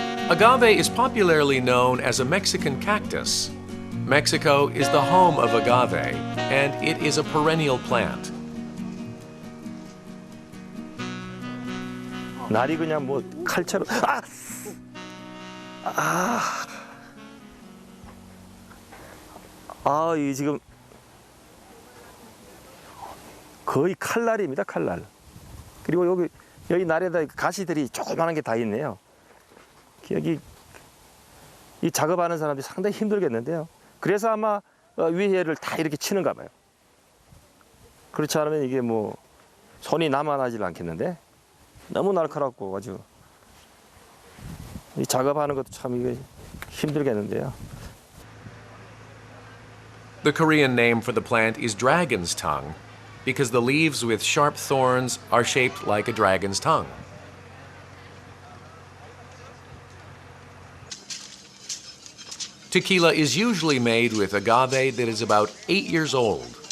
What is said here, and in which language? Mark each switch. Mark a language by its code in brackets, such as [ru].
[en] Agave is popularly known as a Mexican cactus. Mexico is the home of agave, and it is a perennial plant. [ko] 날이 그냥 뭐 칼처럼 이 지금 거의 칼날입니다, 칼날. 그리고 여기 날에다 가시들이 조그마한 게 다 있네요. 여기 이 작업하는 사람들이 상당히 힘들겠는데요. 그래서 아마 위에를 다 이렇게 치는가 봐요. 그렇지 않으면 이게 뭐 손이 남아나질 않겠는데 너무 날카롭고 아주 이 작업하는 것도 참 이게 힘들겠는데요. [en] The Korean name for the plant is dragon's tongue because the leaves with sharp thorns are shaped like a dragon's tongue. Tequila is usually made with agave that is about 8 years old.